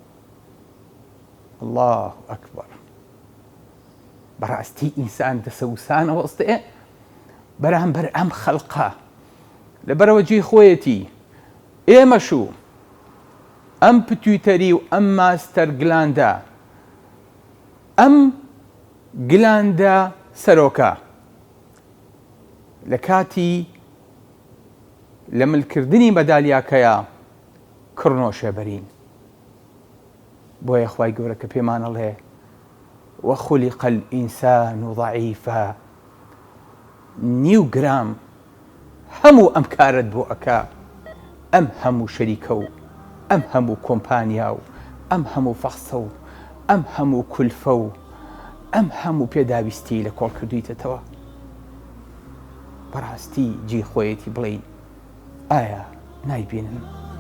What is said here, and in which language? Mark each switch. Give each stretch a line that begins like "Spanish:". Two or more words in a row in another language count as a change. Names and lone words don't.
Central Kurdish: الله ئەکبەر بەڕاستی ئینسان دەسەوسانە وەستێ بەرامبەر ئەم خەڵقە لەبەرەوە جێی خۆیەتی ئێمەشوو ئەم پتویتەری و ئەم
English: master gland
Central Kurdish: ئەم گلاندە سەرۆکە لە کاتی لە ملکردنی مەدالیاکەیە کڕنۆشە بەرین بۆیە خوای گەورە کە پێمانەڵێ
Arabic: وخلق الإنسان ضعيفا
Central Kurdish: نیو گرام هەموو ئەم کارت بۆ ئەکا ئەم هەموو شەریکە و ئەم هەموو کۆمپانیا و ئەم هەموو فەخسە و ئەم هەموو کولفە و ئەم هەموو پێداویستی لە کۆڵ کردویتەوە بەڕاستی جێی خۆیەتی بڵین ئایا نایبینن